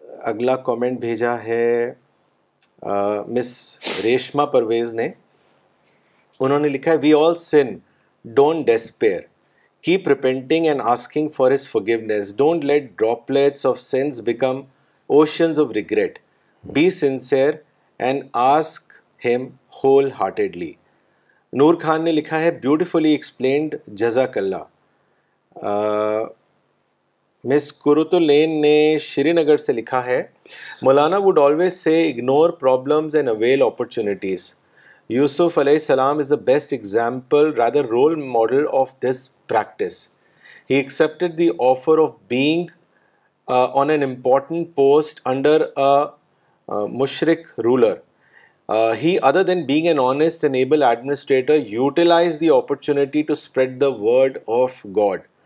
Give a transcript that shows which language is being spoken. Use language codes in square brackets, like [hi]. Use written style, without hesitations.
[ur] اگلا کامنٹ بھیجا ہے مس ریشما پرویز نے, انہوں نے لکھا ہے [en] We all sin, don't despair, keep repenting and asking for his forgiveness. Don't let droplets of sins become oceans of regret. Be sincere and ask him wholeheartedly. [ur] نور خان نے لکھا ہے [en] beautifully explained [ur] جزاک اللہ. مس کرتلین نے شری نگر سے لکھا ہے [en] مولانا would always say ignore problems and avail opportunities. Yusuf علیہ السلام is the best example, rather role model of this practice. He accepted the offer of being on an important post under a mushrik ruler. He, other than being an honest and able administrator, utilized the opportunity to spread the word of God.